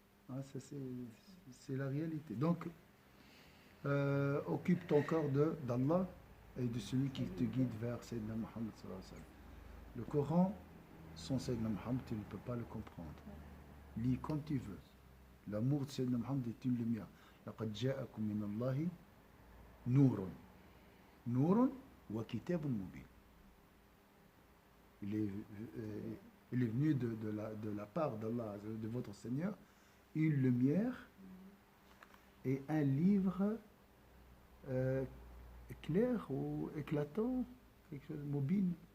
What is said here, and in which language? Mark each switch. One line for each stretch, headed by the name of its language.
French: Ah, ça, c'est la réalité. Donc, occupe ton cœur d'Allah et de celui qui te guide vers Sayyidina Muhammad sallallahu alayhi wa sallam. Le Coran, sans Sayyidina Muhammad, tu ne peux pas le comprendre. Lis comme tu veux. L'amour de Sayyidina Muhammad est une lumière.
Arabic: لقد جاءكم من الله نور نور وكتاب مبين.
French: Il est venu de la part d'Allah, de votre Seigneur, une lumière et un livre clair ou éclatant, quelque chose de mobile.